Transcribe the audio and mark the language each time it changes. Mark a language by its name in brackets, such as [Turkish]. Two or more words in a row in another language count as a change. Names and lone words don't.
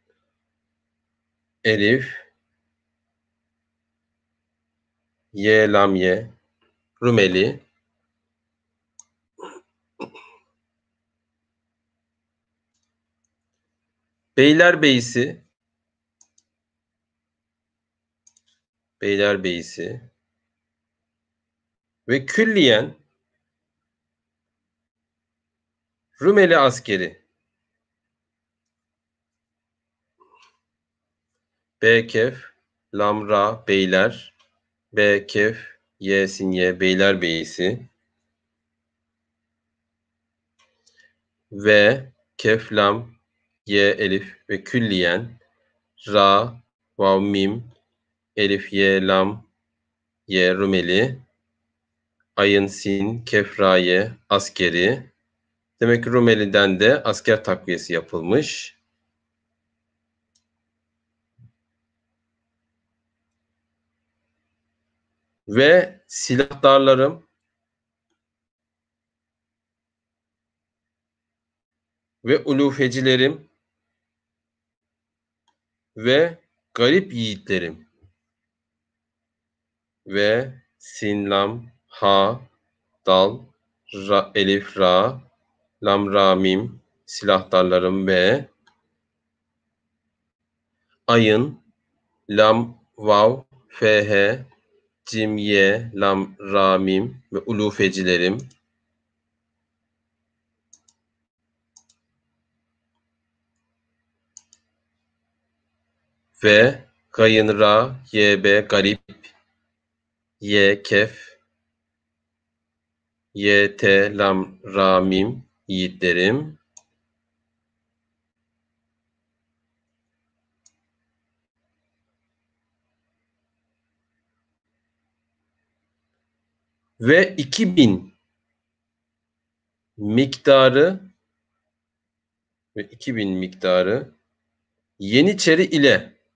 [Turkish] elif, ye, lam, ye, Rumeli, Beylerbeyi'si, Beylerbeyi'si ve külliyen Rumeli askeri. B kef, lam, ra, beyler, B kef, ye, sin, ye, Beylerbeyi'si ve kef, lam, ye, elif ve külliyen ra, vav, mim, elif, ye, lam, ye, Rumeli, ayın, sin, kef, ra, ye, askeri. Demek ki Rumeli'den de asker takviyesi yapılmış. Ve silahdarlarım ve ulufecilerim ve garip yiğitlerim ve sin, lam, ha, dal, ra, elif, ra, lam, ra, mim, silahdarlarım ve ayın, lam, vav, fh, cim, ye, lam, ra, mim ve ulufecilerim ve gayın, ra, ye, be, garip, ye, kef, ye, te, lam, ra, mim, yiğitlerim ve 2000 miktarı ve 2000 miktarı Yeniçeri ile